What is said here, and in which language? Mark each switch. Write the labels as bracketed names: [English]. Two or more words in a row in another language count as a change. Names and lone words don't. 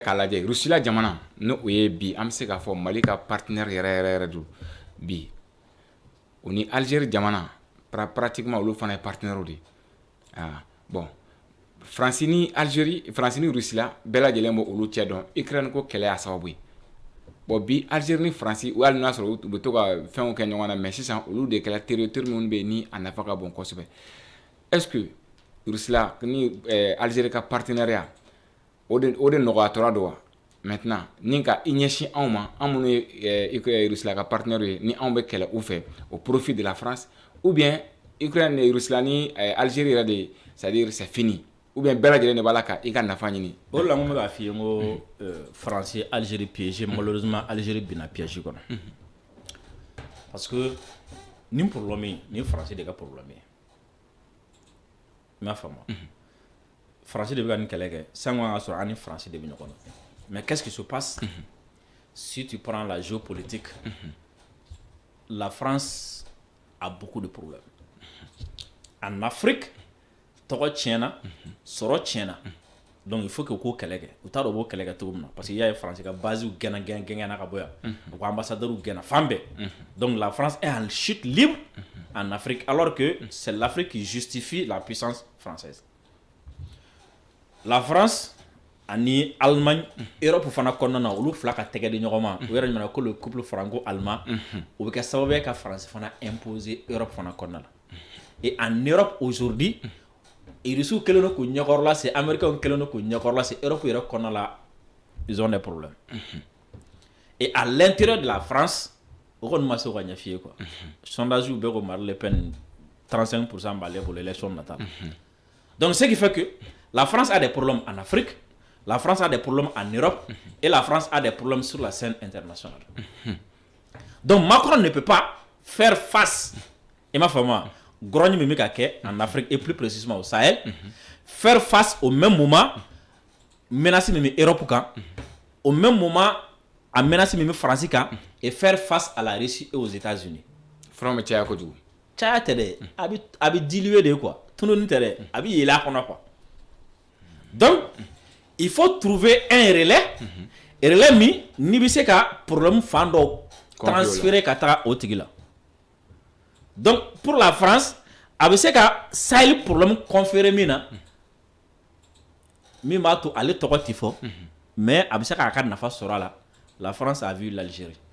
[Bambara] k'a lajɛ Russie jamana no o ye bi an bɛ se k'a fɔ Mali ka partenaire yɛrɛ don bi o ni Algérie jamana pratiquement olu fana ye partenaire de bon France ni Algérie France ni Russie bɛɛ lajɛlen b'o olu cɛ dɔn Ukraine ko kɛlɛ y'a sababu ye bon bi Algérie ni France u hali n'a sɔrɔ u bɛ to ka fɛnw kɛ ɲɔgɔn na mais sisan olu de kɛla territoire minnu bɛ yen ni a nafa ka bon kosɛbɛ [French] est-ce que [Bambara] Russie ni Algérie ka partenariat o de nɔgɔyatɔra don wa maintenant ni ka i ɲɛsin anw ma an minnu ye Russie ka partenaire ye ni anw bɛ kɛlɛ u fɛ [French] au profit de la France ou bien [Bambara] Ukraine ni Russie ni Algérie yɛrɛ de [French] c'est-à-dire c'est fini ou bien [Bambara] bɛɛ lajɛlen de b'a la ka i ka nafa ɲini o la n bɛ k'a f'i ye n ko France ye Algérie [French] piégé malheureusement [Bambara] Algérie binna piège kɔnɔ parce que nin problème ni France de ka problème ye i m'a faamu France de bɛ ka nin kɛlɛ kɛ sango an ka sɔrɔ an ni France de bɛ ɲɔgɔn na [French] mais qu'est-ce qui se passe si tu prends la géopolitique la France a beaucoup de problèmes en Afrique [Bambara] tɔgɔ tiɲɛna sɔrɔ tiɲɛna [French] donc il faut que [Bambara] ko kɛlɛ kɛ u t'a dɔn u b'o kɛlɛ kɛ cogo min na parce que i y'a ye France ka base gɛnna ka bɔ yan u ka ambassadeur gɛnna fan bɛɛ [French] donc la France est en chute libre en Afrique alors que c'est l'Afrique qui justifie la puissance française [Bambara] la France ani Allemagne Europe fana kɔnɔna na olu fila ka tɛgɛ di ɲɔgɔn ma u yɛrɛ ɲuman ko [French] le couple franco-allemand [Bambara] o bɛ kɛ sababu ye ka France fana imposer Europe fana kɔnɔna la [French] et en Europe aujourd'hui [Bambara] Irisiw kelen don k'u ɲɛkɔrɔla se Américains kelen don k'u ɲɛkɔrɔla se Europe yɛrɛ kɔnɔna la [French] ils ont des problèmes et à l'intérieur de la France [Bambara] o kɔni ma se ka ɲɛf'i ye quoi sondage bɛɛ ko Marine Le Pen 35% b'ale bolo élection nata [French] donc ce qui fait que la France a des problèmes en Afrique la France a des problèmes en Europe et la France a des problèmes sur la scène internationale donc Macron ne peut pas faire face et ma femme grogne [Bambara] mimi ka kɛ [French] en Afrique et plus précisément au Sahel faire face au même moment menace [Bambara] mimi Europe kan [French] au même moment à menace [Bambara] mimi France kan [French] et faire face à la Russie et aux États-Unis [Bambara] front me caya kojugu caya tɛ dɛ a bɛ diluer [French] de quoi [Bambara] tununi tɛ dɛ a bɛ yɛlɛ a kɔnɔ [French] quoi donc il faut trouver un relais [Bambara] min n'i bɛ se ka problème fan dɔ transférer ka taga o tigi la [French] donc pour la France [Bambara] a bɛ se ka Sahel problème conférer min na min b'a to ale tɔgɔ tɛ fɔ mais a bɛ se k'a ka nafa sɔrɔ a la [French] la France a vu l'Algérie